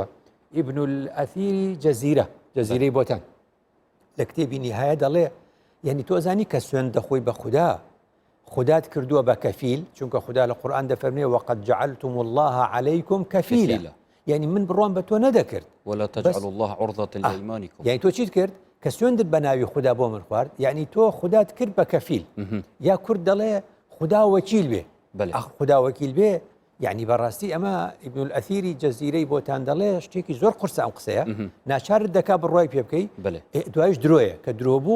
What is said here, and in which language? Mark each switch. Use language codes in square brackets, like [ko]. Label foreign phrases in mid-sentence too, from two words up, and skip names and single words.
[ckb] ئیبن الئەثیری جەزیرەی بۆتان لە کتێبی نیهایە دەڵێ یعنی تۆ زانی کە سوێند دەخۆی بە خوددا خودات کردووە بە کەفیل، چونکە خوددا لە قورئان دەفەرمێ [ar] وەقەد جەعەلتم الله عەلەیکم کەفیلا، [ckb] یعنی من بڕوام بە تۆ نەدەکرد [ar] ولا تجعل الله عرضة لأيمانكم، [ckb] یعنی تۆ چیت کرد کە سوێندت بە ناوی خوددا بۆ من خوارد، یعنی تۆ خودات کرد بە کەفیل. یا کورد دەڵێ خوددا وەکیل بێ، خوددا وەکیل بێ، یعنی بەڕاستی ئەمە ئیبن الئەثیری جەزیرەی بۆتان دەڵێ شتێکی زۆر قورسە ئەم قسەیە، ناچارت دەکا بڕوای پێ بکەی دوایش درۆیە کە درۆ بوو